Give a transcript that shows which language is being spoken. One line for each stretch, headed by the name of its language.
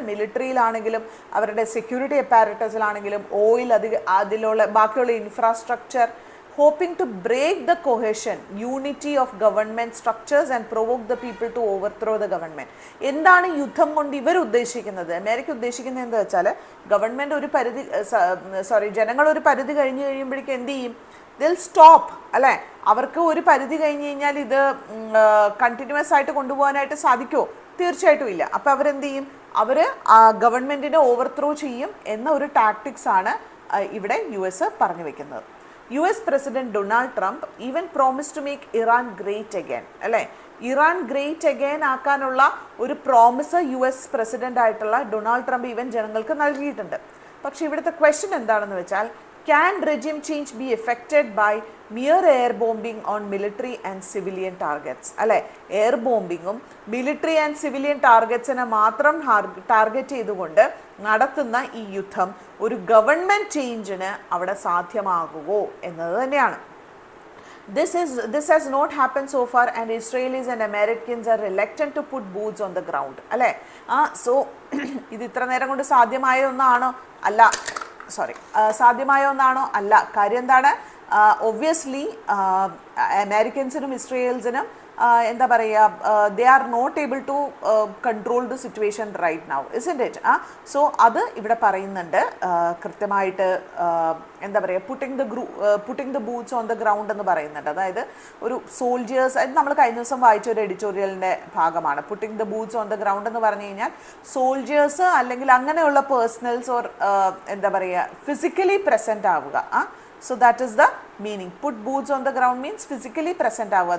Malayalam: മിലിറ്ററിയിലാണെങ്കിലും അവരുടെ security അപ്പാരറ്റസിലാണെങ്കിലും oil അതിലുള്ള ബാക്കിയുള്ള infrastructure,
English: hoping to break the cohesion, unity of government structures and provoke the people to overthrow the government.
Malayalam: എന്താണ് യുദ്ധം കൊണ്ട് ഇവർ ഉദ്ദേശിക്കുന്നത്? അമേരിക്ക ഉദ്ദേശിക്കുന്നത് എന്താ വെച്ചാൽ ഗവൺമെൻറ് ഒരു പരിധി ജനങ്ങൾ ഒരു പരിധി കഴിഞ്ഞ് കഴിയുമ്പോഴേക്കും എന്ത് ചെയ്യും? ദിൽ സ്റ്റോപ്പ് അല്ലേ? അവർക്ക് ഒരു പരിധി കഴിഞ്ഞ് കഴിഞ്ഞാൽ ഇത് കണ്ടിന്യൂസ് ആയിട്ട് കൊണ്ടുപോകാനായിട്ട് സാധിക്കുമോ? തീർച്ചയായിട്ടും ഇല്ല. അപ്പോൾ അവരെന്ത് ചെയ്യും? അവർ ഗവൺമെൻറ്റിനെ ഓവർത്രോ ചെയ്യും എന്ന ഒരു ടാക്ടിക്സ് ആണ് ഇവിടെ US പറഞ്ഞു വെക്കുന്നത്.
English: US president Donald Trump even promise to make Iran great again അല്ലേ?
Malayalam: ഇറാൻ ഗ്രേറ്റ് അഗൈൻ ആക്കാനുള്ള ഒരു പ്രോമിസ് US പ്രസിഡന്റ് ആയിട്ടുള്ള ഡൊണാൾഡ് ട്രംപ് ഈവൻ ജനങ്ങൾക്ക് നൽകിയിട്ടുണ്ട്. പക്ഷേ ഇവിടുത്തെ ക്വസ്റ്റ്യൻ എന്താണെന്ന് വെച്ചാൽ,
English: can regime change be affected by mere air bombing on military and civilian targets?
Malayalam: അല്ലേ, എയർ ബോംബിങ്ങും മിലിറ്ററി ആൻഡ് സിവിലിയൻ ടാർഗറ്റ്സിനെ മാത്രം ടാർഗറ്റ് ചെയ്തുകൊണ്ട് നടത്തുന്ന ഈ യുദ്ധം ഒരു ഗവൺമെൻറ് ചേഞ്ചിന് അവിടെ സാധ്യമാകുമോ എന്നത് തന്നെയാണ്.
English: This has not happened so far and Israelis and Americans are reluctant to put boots on the ground അല്ലേ?
Malayalam: സോ ഇത് ഇത്ര നേരം കൊണ്ട് സാധ്യമായ ഒന്നാണോ? അല്ല. സാധ്യമായ ഒന്നാണോ? അല്ല. കാര്യം എന്താണ്?
English: obviously
Malayalam: അമേരിക്കൻസിനും ഇസ്രയേൽസിനും എന്താ പറയുക,
English: They are not able to control the situation right now, isn't it?
Malayalam: So അത് ഇവിടെ പറയുന്നുണ്ട് കൃത്യമായിട്ട്. എന്താ പറയുക,
English: putting the boots on the ground
Malayalam: എന്ന് പറയുന്നുണ്ട്. അതായത് ഒരു സോൾജിയേഴ്സ്, അത് നമ്മൾ കഴിഞ്ഞ ദിവസം വായിച്ച ഒരു എഡിറ്റോറിയലിൻ്റെ ഭാഗമാണ്.
English: putting the boots on the ground
Malayalam: എന്ന് പറഞ്ഞു കഴിഞ്ഞാൽ സോൾജിയേഴ്സ് അല്ലെങ്കിൽ അങ്ങനെയുള്ള പേഴ്സണൽസ് ഓർ എന്താ പറയുക ഫിസിക്കലി പ്രസൻറ്റ് ആവുക.
English: So that is the meaning. Put boots on the ground means physically present avuga.